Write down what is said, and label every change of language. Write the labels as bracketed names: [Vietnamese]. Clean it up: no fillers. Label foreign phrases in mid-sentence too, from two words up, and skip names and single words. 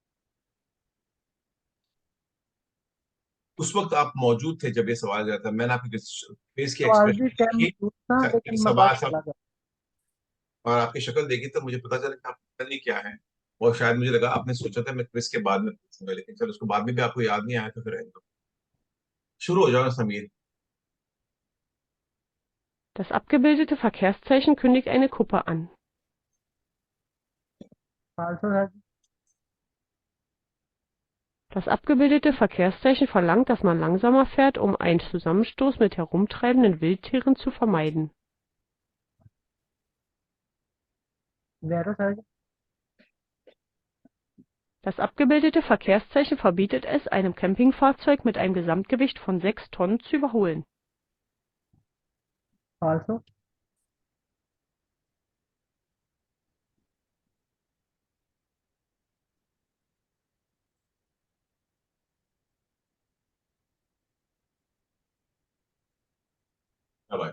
[Hindi] उस वक्त आप मौजूद थे जब ये सवाल गया था, मैंने आपकी फेस की सवाल भी एक्सप्रेशन टाइम देखी, मौजूद था, लेकिन मैं सवाल बाद सब, चला गया। और आपकी शक्ल देखी तो मुझे पता चला कि आप पता नहीं क्या है। और शायद मुझे लगा आपने सोचा था मैं क्विज के बाद में पूछूंगा, लेकिन चलो उसको बाद में भी आपको याद नहीं आया तो फिर रहने दो। शुरू हो जाओ समीर। [German] Das abgebildete Verkehrszeichen kündigt eine Kuppe an. [Hindi] 500 सर जी। [German] Das abgebildete Verkehrszeichen verlangt, dass man langsamer fährt, um einen Zusammenstoß mit herumtreibenden Wildtieren zu vermeiden. [Hindi] वेरो सर जी। [German] Das abgebildete Verkehrszeichen verbietet es, einem Campingfahrzeug mit einem Gesamtgewicht von 6 Tonnen zu überholen. [Hindi] 500 शाबाश।